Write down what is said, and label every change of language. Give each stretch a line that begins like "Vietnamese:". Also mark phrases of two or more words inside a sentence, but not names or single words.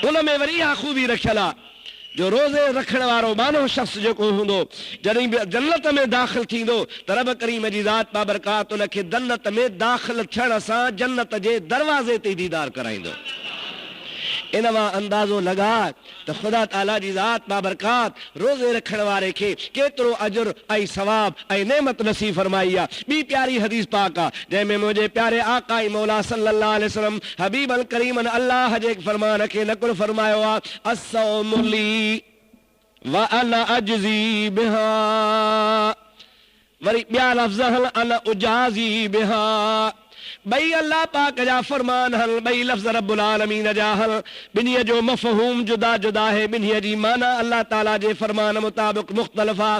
Sindhi: उन में वरी इहा खूबी रखियल आहे जो रोज़े रखण वारो मानो शख़्स जेको हूंदो जॾहिं बि जन्नत में दाख़िल थींदो त रब करीम जी ज़ात बाबरकात उनखे जन्नत में दाख़िल थियण सां जन्नत जे दरवाज़े ते दीदार कराईंदो। इन मां अंदाज़ो लगा त ख़ुदा ताला जी ज़ात बाबरकात रोज़े रखण वारे खे केतिरो अजुर ऐं सवाब ऐं नेमत नसीब फरमाई आहे। ॿी प्यारी हदीस पाक आहे जंहिंमें मुंहिंजे प्यारे आका ऐं मौला
Arabic: صلى الله عليه وسلم حبيب الكريم
Sindhi: अल्लाह जे फरमान खे नकुल फरमायो आहे
Arabic: الصوم لي وأنا أجزي به.
Sindhi: वरी ॿिया लफ़्ज़ हल
Arabic: أنا أجازى به.
Sindhi: बई अल्लाह पाक जा फरमान हल, बई लफ्ज़
Arabic: رب العالمين
Sindhi: जा हल। बिन्हीअ जो मफ़हूम जुदा जुदा है, बिन्हीअ जी माना अल्लाह ताला जे फरमान मुताबिक मुख़्तलिफ़ आहे।